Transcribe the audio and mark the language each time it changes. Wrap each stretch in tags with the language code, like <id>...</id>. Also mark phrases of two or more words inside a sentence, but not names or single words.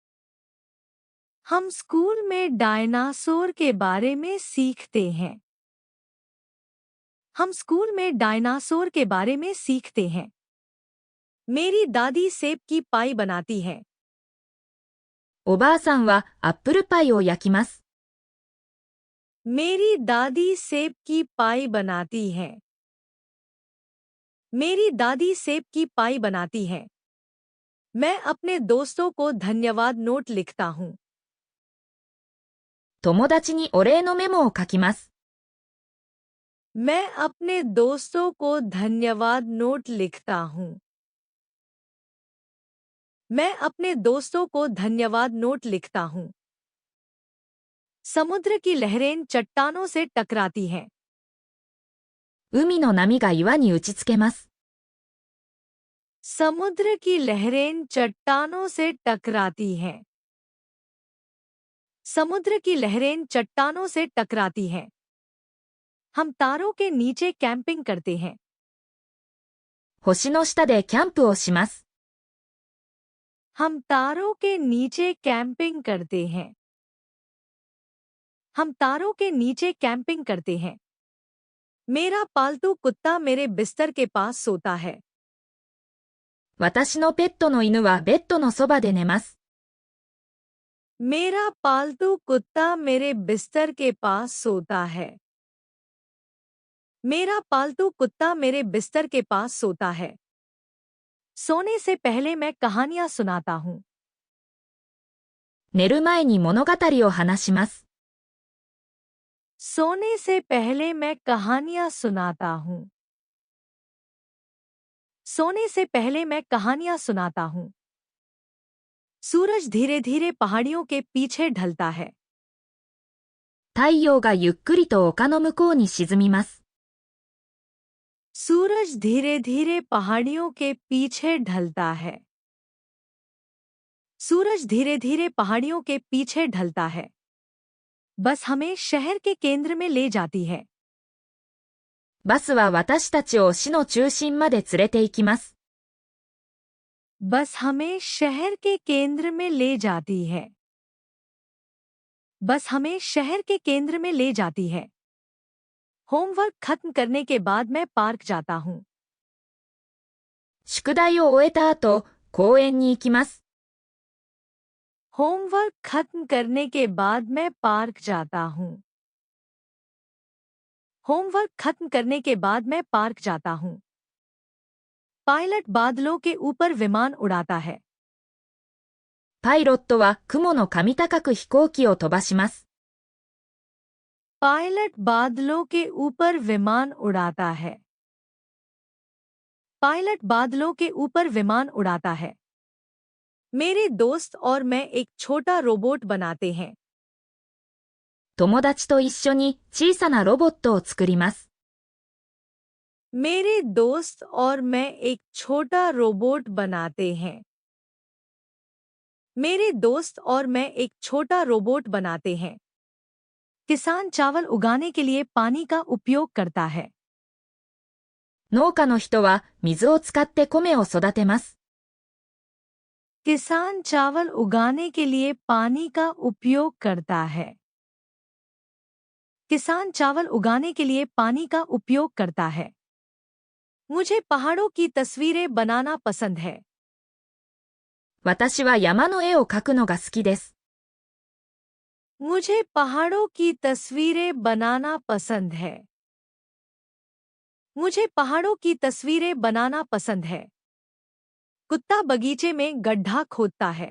<hi>हम स्कूल में डायनासोर के बारे में सीखते हैं। हम स्कूल में डायनासोर के बारे में सीखते हैं। मेरी दादी सेब की पाई बनाती है।</hi> <ja>おばあさんはアップルパイを焼きます。</ja> <hi>मेरी दादी सेब की पाई बनाती है। मेरी दादी सेब की पाई बनाती है। मैं अपने दोस्तों को धन्यवाद नोट लिखता हूँ।</hi> <ja>友達にお礼のメモを書きます。</ja> <hi>मैं अपने दोस्तों को धन्यवाद नोट लिखता हूँ। मैं अपने दोस्तों को धन्यवाद नोट लिखता हूँ। समुद्र की लहरें चट्टानों से टकराती हैं।</hi> <ja>海の波が岩に打ちつけます。</ja> <hi>समुद्र की लहरें चट्टानों से टकराती हैं। समुद्र की लहरें चट्टानों से टकराती हैं। हम तारों के नीचे कैंपिंग करते हैं।</hi> <ja>星の下でキャンプをします。</ja> <hi>हम तारों के नीचे कैंपिंग करते हैं। हम तारों के नीचे कैंपिंग करते हैं। मेरा पालतू कुत्ता मेरे बिस्तर के पास सोता है।</hi> <ja>私のペットの犬はベッドのそばで寝ます。</ja> <hi>मेरा पालतू कुत्ता मेरे बिस्तर के पास सोता है। मेरा पालतू कुत्ता मेरे बिस्तर के पास सोता है। सोने से पहले मैं कहानियां सुनाता हूँ।</hi> <ja>寝る前に物語を話します。</ja> <hi>सोने से पहले मैं कहानियां सुनाता हूँ। सोने से पहले मैं कहानियां सुनाता हूँ। सूरज धीरे धीरे पहाड़ियों के पीछे ढलता है।</hi> <ja>太陽がゆっくりと丘の向こうに沈みます。</ja> <hi>सूरज धीरे धीरे पहाड़ियों के पीछे ढलता है। सूरज धीरे धीरे पहाड़ियों के पीछे ढलता है। बस हमें शहर के केंद्र में ले जाती है।</hi> <ja>バスは私たちを市の中心まで連れて行きます。</ja> <hi>बस हमें शहर के केंद्र में ले जाती है। बस हमें शहर के केंद्र में ले जाती है। होमवर्क खत्म करने के बाद मैं पार्क जाता हूँ।</hi> <ja>宿題を終えた後、公園に行きます。</ja> <hi>होमवर्क खत्म करने के बाद मैं पार्क जाता हूँ। होमवर्क खत्म करने के बाद मैं पार्क जाता हूँ। पायलट बादलों के ऊपर विमान उड़ाता है।</hi> <ja>パイロットは雲の上高く飛行機を飛ばします。</ja> <hi>पायलट बादलों के ऊपर विमान उड़ाता है। पायलट बादलों के ऊपर विमान उड़ाता है। मेरे दोस्त और मैं एक छोटा रोबोट बनाते हैं।</hi> <ja>友達と一緒に小さなロボットを作ります。</ja> <hi>मेरे दोस्त और मैं एक छोटा रोबोट बनाते हैं। मेरे दोस्त और मैं एक छोटा रोबोट बनाते हैं। किसान चावल उगाने के लिए पानी का उपयोग करता है।</hi> <ja>農家の人は水を使って米を育てます。</ja> <hi>किसान चावल उगाने के लिए पानी का उपयोग करता है। किसान चावल उगाने के लिए पानी का उपयोग करता है। मुझे पहाड़ों की तस्वीरें बनाना पसंद है।</hi> <ja>私は山の絵を描くのが好きです。</ja> <hi>मुझे पहाड़ों की तस्वीरें बनाना पसंद है। मुझे पहाड़ों की तस्वीरें बनाना पसंद है। कुत्ता बगीचे में गड्ढा खोदता है।</hi>